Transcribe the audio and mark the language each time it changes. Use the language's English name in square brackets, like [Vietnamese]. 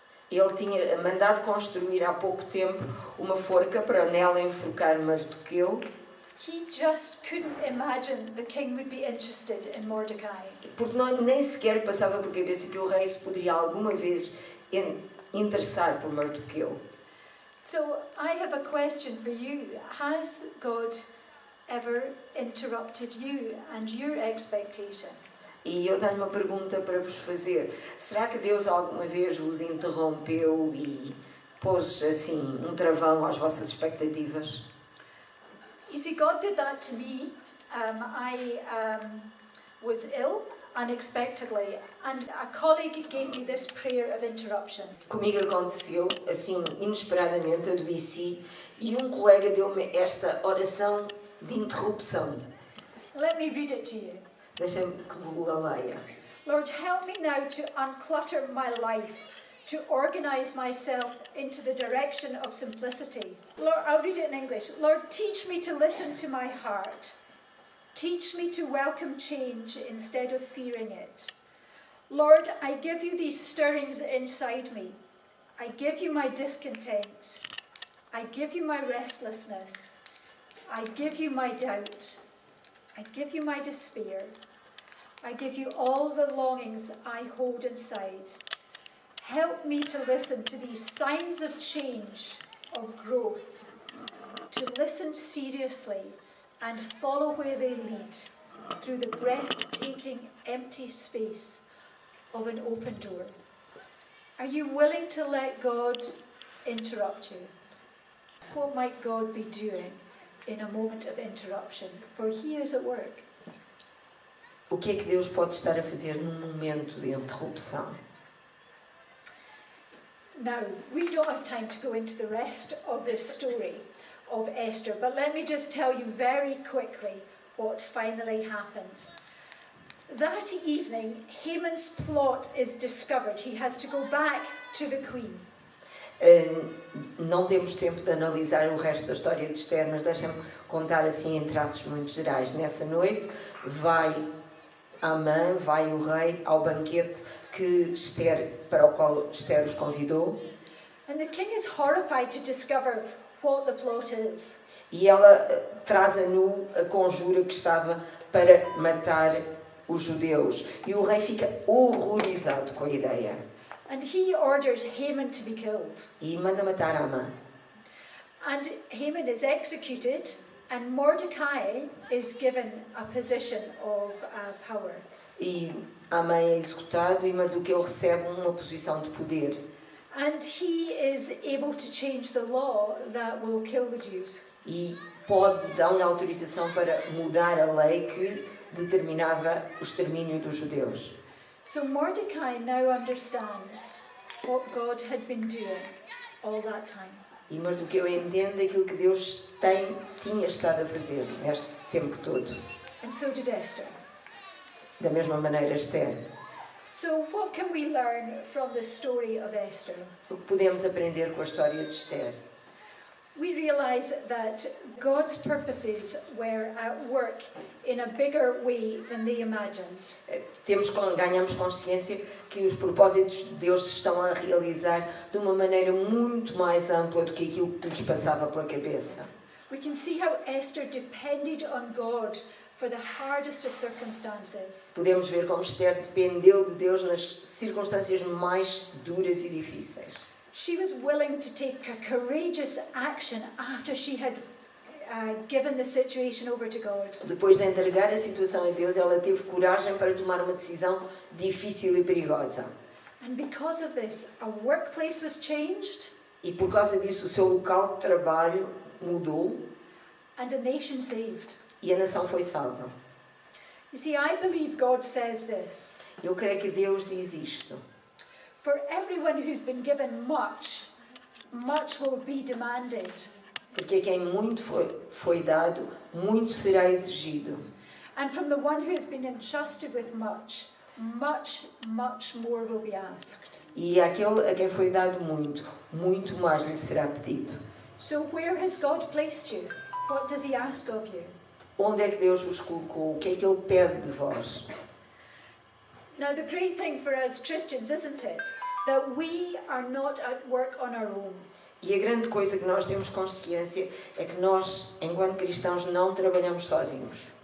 [Portuguese] Ele tinha mandado construir há pouco tempo uma forca para nela enforcar Mardoqueu. [English] He just couldn't imagine the king would be interested in Mordecai. [Portuguese] Porque nem sequer passava pela cabeça que o rei se poderia alguma vez interessar por Mardoqueu. [English] So I have a question for you. Has God ever interrupted you and your expectation? [Portuguese] E eu tenho uma pergunta para vos fazer. Será que Deus alguma vez vos interrompeu e pôs assim um travão às vossas expectativas? [English] You see, God did that to me. I was ill unexpectedly, and a colleague gave me this prayer of interruption. [Portuguese] Comigo aconteceu assim inesperadamente, adoeci, e um colega deu-me esta oração de interrupção. [English] Let me read it to you. [Portuguese] Deixem-me que vos a leia. [English] Lord, help me now to unclutter my life, to organize myself into the direction of simplicity. Lord, I'll read it in English. Lord, teach me to listen to my heart. Teach me to welcome change instead of fearing it. Lord, I give you these stirrings inside me. I give you my discontent. I give you my restlessness. I give you my doubt. I give you my despair. I give you all the longings I hold inside. Help me to listen to these signs of change, of growth, to listen seriously and follow where they lead through the breathtaking empty space of an open door. Are you willing to let God interrupt you? What might God be doing in a moment of interruption? For He is at work. [Portuguese] O que é que Deus pode estar a fazer num momento de interrupção? [English] Now, we don't have time to go into the rest of this story of Esther, but let me just tell you very quickly what finally happened. That evening, Haman's plot is discovered. He has to go back to the queen. [Portuguese] Não temos tempo de analisar o resto da história de Esther, mas deixem-me contar assim em traços muito gerais. Nessa noite vai Amã, vai o rei ao banquete para o qual Esther os convidou. [English] And the king is horrified to discover what the plot is. [Portuguese] E ela traz a nu a conjura que estava para matar os judeus. E o rei fica horrorizado com a ideia. [English] And he orders Haman to be killed. [Portuguese] E manda matar Amã. [English] And Haman is executed, and Mordecai is given a position of power. [Portuguese] E Amã é executado e Mardoqueu recebe uma posição de poder. [English] And he is able to change the law that will kill the Jews. [Portuguese] E dá-lhe autorização para mudar a lei que determinava o extermínio dos judeus. [English] So Mordecai now understands what God had been doing all that time. [Portuguese] E Mardoqueu entende aquilo que Deus tinha estado a fazer neste tempo todo. [English] And so did Esther. [Portuguese] Da mesma maneira Esther. [English] So what can we learn from the story of Esther? [Portuguese] O que podemos aprender com a história de Esther? [English] we realize that God's purposes were at work in a bigger way than they imagined. [Portuguese] Ganhamos consciência que os propósitos de Deus se estão a realizar de uma maneira muito mais ampla do que aquilo que lhes passava pela cabeça. [English] We can see how Esther depended on God for the hardest of circumstances. [Portuguese] Podemos ver como Esther dependeu de Deus nas circunstâncias mais duras e difíceis. [English] She was willing to take a courageous action after she had given the situation over to God. [Portuguese] Depois de entregar a situação a Deus, ela teve coragem para tomar uma decisão difícil e perigosa. [English] And because of this, a workplace was changed. [Portuguese] E por causa disso, o seu local de trabalho mudou. [English] And a nation saved. [Portuguese] E a nação foi salva. [English] You see, I believe God says this. [Portuguese] Eu creio que Deus diz isto. [English] For everyone who's been given much, much will be demanded. [Portuguese] Porque a quem muito foi dado, muito será exigido. [English] And from the one who has been entrusted with much, much, much more will be asked. [Portuguese] E àquele a quem foi dado muito, muito mais lhe será pedido. [English] So where has God placed you? What does he ask of you? [Portuguese] Onde é que Deus vos colocou? O que é que Ele pede de vós? [English] Now the great thing for us Christians, isn't it? That we are not at work on our own. [Portuguese] E a grande coisa que nós temos consciência é que nós, enquanto cristãos, não trabalhamos sozinhos.